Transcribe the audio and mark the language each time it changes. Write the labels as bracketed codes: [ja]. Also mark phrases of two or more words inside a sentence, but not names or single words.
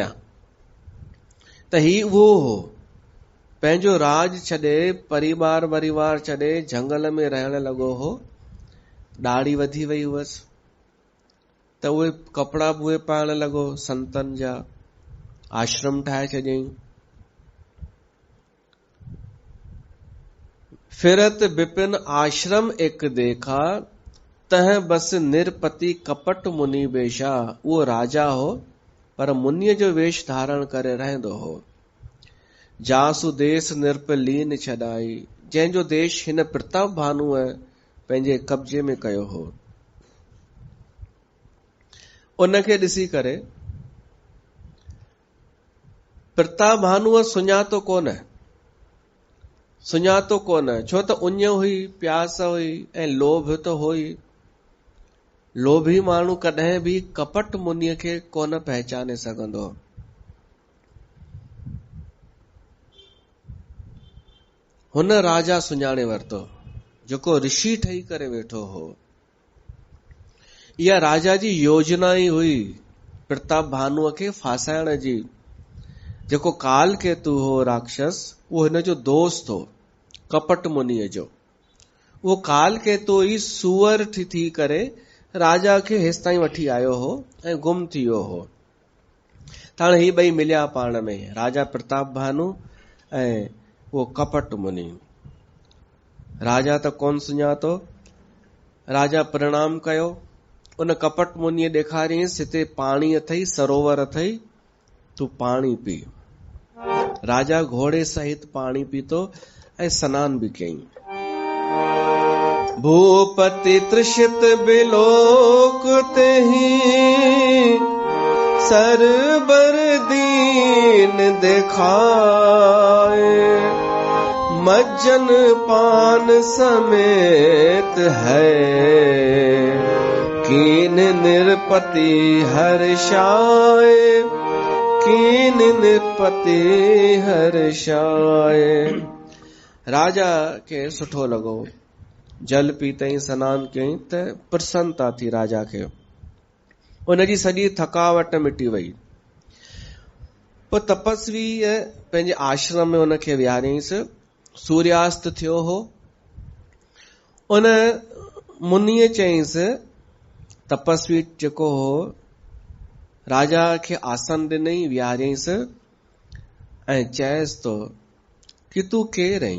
[sd] त ही उहो हो, पंहिंजो राज छॾे, परिवार छॾे झंगल में रहण लॻो हो। ॾाढ़ी वधी वई हुअसि त उहे कपिड़ा बि उहे पाइण लॻो संतन जा, आश्रम ठाहे छॾियईं। [awa] फिरत विपिन आश्रम एक देखा, तह बस निरपति कपट मुनि बेशा। [sd] उहो राजा हो, पर मुनीअ जो वेश धारण करे रहंदो हो। [awa] जासु देश निरपलीन छॾाई, [sd] जंहिंजो देश हिन प्रताप भानुअ पंहिंजे कब्जे में कयो हो। उनखे ॾिसी करे प्रताप भानुअ सुञातो कोन, छो त उञ हुई, प्यास हुई ऐं लोभ त हुई। लोभी माण्हू कॾहिं भी कपट मुनीअ खे कोन पहचाने सघंदो। हुन राजा सुञाणे वरितो जेको ऋषि ठही करे वेठो हो। इहा राजा जी योजना ई हुई प्रताप भानुअ खे फासाइण जी। जेको काल केतु हो राक्षस, वो हिन जो दोस्त हो, कपट मुनीअ जो। वो काल के तो ई सूअर थी करे राजा खे हेसि ताईं वठी आयो हो ऐं गुम थी वियो हो। हाणे ही ॿई मिलिया पाण में, राजा प्रताप भानु ऐं वो कपट मुनि। राजा त कोन सुञातो। राजा प्रणाम कयो। उन कपट मुनिअ ॾेखारियईंसि हिते पाणी अथई, सरोवर अथई, तू पाणी पी। राजा घोड़े सहित पाणी पीतो ऐं सनान बि कयईं। [awa] भूपति तृषित बिलोक तेहि, सरबर दीन देखाए, मज्जन पान समेत है, कीन निरपति हर्षाए, कीन निरपति हर्षाए। [sd] राजा के सुठो लॻो। जल पीतई, सनान कयईं त प्रसन्नता थी राजा खे। उनजी सॼी थकावट मिटी वई। पोइ तपस्वी पंहिंजे आश्रम में उनखे विहारियईंसि। सूर्यास्त थियो हो। उन मुनीअ चयईंसि, तपस्वी जेको हो, राजा खे आसन ॾिनई, विहारियईंसि ऐं चयसि तो कि तूं केरु आहीं?